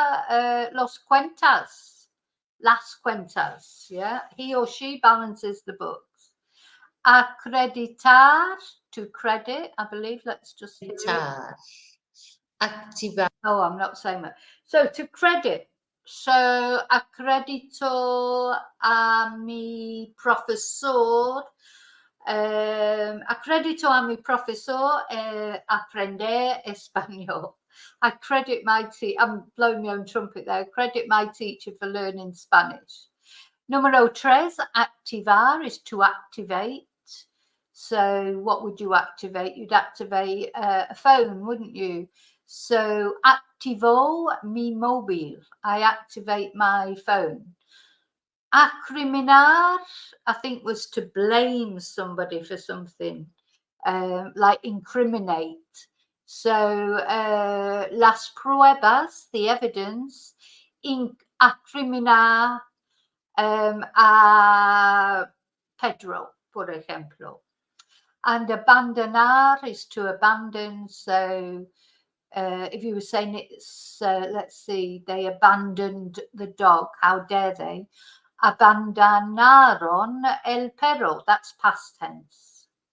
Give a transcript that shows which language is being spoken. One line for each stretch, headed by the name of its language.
Spanish: Abalanza las cuentas, yeah.
English: He or she balances the books. Acreditar, to credit, I believe. Let's just see.
Spanish: Activar.
English: Oh, I'm not saying that. So, to credit. So,
Spanish: acredito a mi profesor. Acredito a mi profesor aprender español.
English: I credit my teacher. I'm blowing my own trumpet there. I credit my teacher for learning Spanish. Número 3, activar is to activate. So, what would you activate? You'd activate a phone, wouldn't you? So
Spanish: activo mi mobile,
English: I activate my phone. Acriminar, I think, was to blame somebody for something, like incriminate.
Spanish: So las pruebas,
English: the evidence,
Spanish: acriminar a Pedro, por ejemplo.
English: And abandonar is to abandon. So if you were saying it's, let's see, they abandoned the dog, how dare they?
Spanish: Abandonaron el perro,
English: that's past tense.